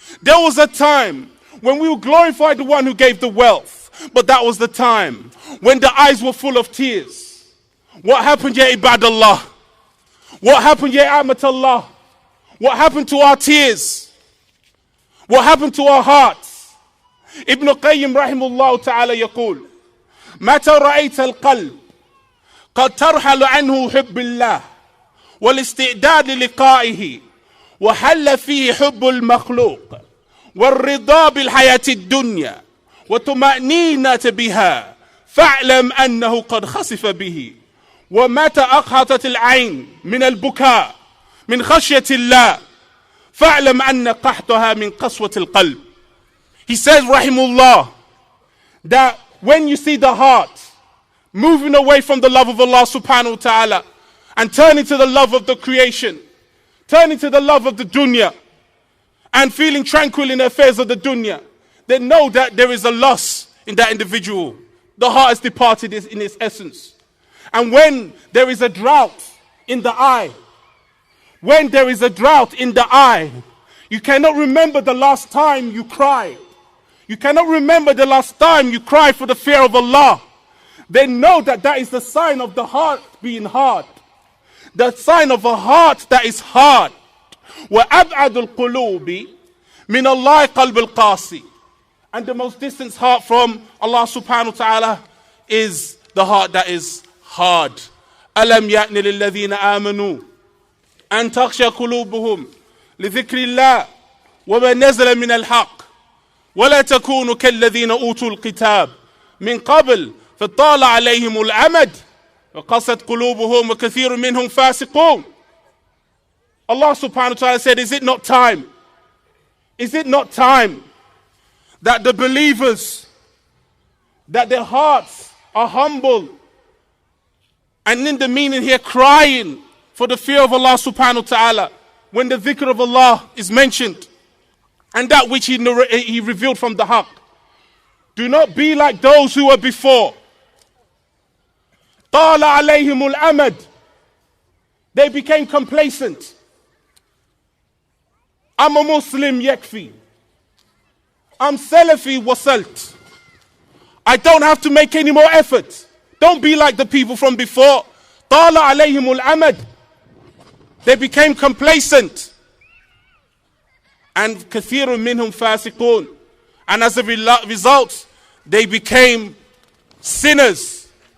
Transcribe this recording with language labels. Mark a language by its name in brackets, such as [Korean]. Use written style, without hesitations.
[English] There was a time when we would glorify the one who gave the wealth. But that was the time when the eyes were full of tears. What happened, ya ibadallah? What happened, ya amatallah? What happened to our tears? What happened to our hearts? [Arabic] ابن القيم رحمه الله تعالى يقول متى رأيت القلب قد ترحل عنه حب الله والاستعداد للقائه وحل فيه حب المخلوق والرضا بالحياة الدنيا وطمأنينة بها فاعلم أنه قد خسف به ومتى أقهطت العين من البكاء من خشية الله فاعلم أن قحطها من قسوة القلب. [English] He says, rahimullah, that when you see the heart moving away from the love of Allah subhanahu wa ta'ala and turning to the love of the creation, turning to the love of the dunya and feeling tranquil in the affairs of the dunya, then know that there is a loss in that individual. The heart has departed in its essence. And when there is a drought in the eye, when there is a drought in the eye, you cannot remember the last time you cried. You cannot remember the last time you cried for the fear of Allah. Then know that that is the sign of the heart being hard. The sign of a heart that is hard. [Arabic] وَأَبْعَدُ الْقُلُوبِ مِنَ اللَّهِ قَلْبِ الْقَاسِي. [English] And the most distant heart from Allah subhanahu wa ta'ala is the heart that is hard. [Arabic] أَلَمْ يَأْنِ لِلَّذِينَ آمَنُوا أَن تَخْشَى قُلُوبُهُمْ لِذِكْرِ اللَّهِ وَمَا نَزَلَ مِنَ الْحَقِّ ولا تكونوا كالذين أوتوا الكتاب من قبل فطال عليهم الأمد وقست قلوبهم وكثير منهم فاسقون. [English] Allah subhanahu wa ta'ala said, is it not time? Is it not time that the believers, that their hearts are humble, and in the meaning here crying for the fear of Allah subhanahu wa ta'ala when the dhikr of Allah is mentioned and that which he revealed from the haqq. Do not be like those who were before. [Arabic] طال عليهم الأمد. [English] They became complacent. I'm a Muslim, yakfi. I'm Salafi, wasalt. I don't have to make any more effort. Don't be like the people from before. [Arabic] طال عليهم الأمد. [English] They became complacent. And [Arabic] كثير منهم فاسقون. [English] And as a result, they became sinners.